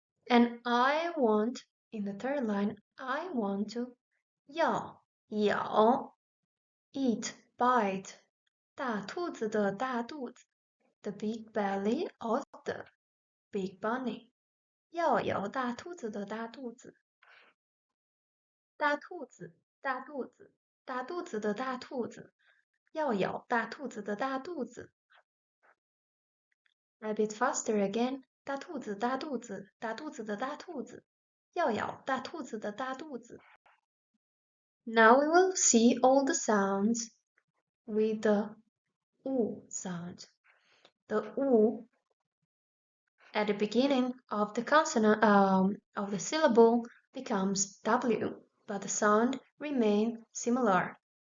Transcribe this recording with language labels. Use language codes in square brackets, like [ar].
[en] And I want, in the third line, I want to 咬 eat, bite [zh] 大兔子的大肚子 [en] the big belly of the big bunny. [zh] 要咬大兔子的大肚子大兔子大肚子大肚子的大兔子要咬大兔子的大肚子 [en] A bit faster again. [zh] 大兔子大肚子大肚子的大兔子要咬大兔子的大肚子 [en] Now we will see all the sounds with the U sound. The U at the beginning of the consonant of the syllable becomes W, but the sound remains similar.